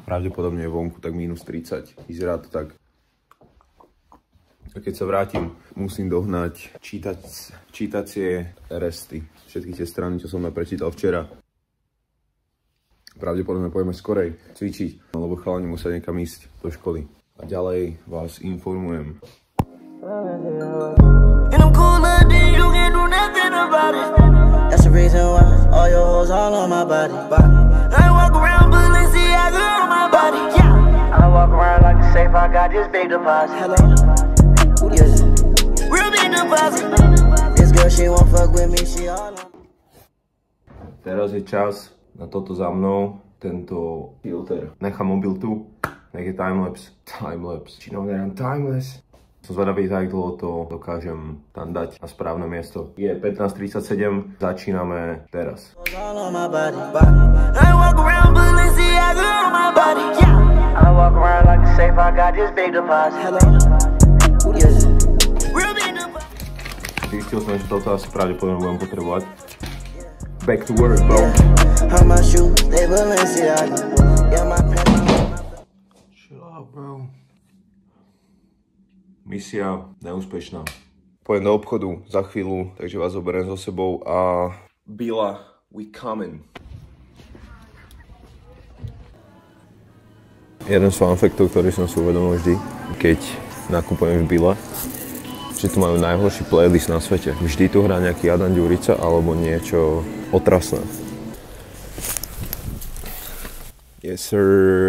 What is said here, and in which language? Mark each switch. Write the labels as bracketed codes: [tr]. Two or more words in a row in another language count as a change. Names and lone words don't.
[sk] Pravdepodobne je vonku tak -30, vyzerá to tak. A keď sa vrátim, musím dohnať čítacie resty. Všetky tie strany, čo som prečítal včera. Pravdepodobne pôjdeme skorej cvičiť, lebo chalani musia niekam ísť do školy. A ďalej vás informujem. [en] And I'm cooler than you can do nothing about it. That's the reason why all your hoes all on my body. I walk around Balenciaga on my body. Yeah. I walk around like a safe. I got this big deposit. Hello. Yes. Real big deposit. This girl she won't fuck with me. She all on. [sk] Teraz je čas na toto za mnou, tento filter. Nechám mobil tu, nech je timelapse. Či neviem timelapse. Som zvedavý, tak dlho to dokážem tam dať na správne miesto. Je 15:37, začíname teraz. Zistil som, že toto asi pravdepodobne budem potrebovať. [en] Back to work, bro. Chill out, bro. [sk] Misia neúspešná. Pojem do obchodu za chvíľu, takže vás zoberiem so sebou a... [en] Bila, we coming. [sk] Jeden z fanfaktov, ktorý som si uvedomil vždy, keď nakupujem v Bile, že tu majú najhorší playlist na svete. Vždy tu hrá nejaký Adam Ďurica alebo niečo otrasné. [en] Yes sir.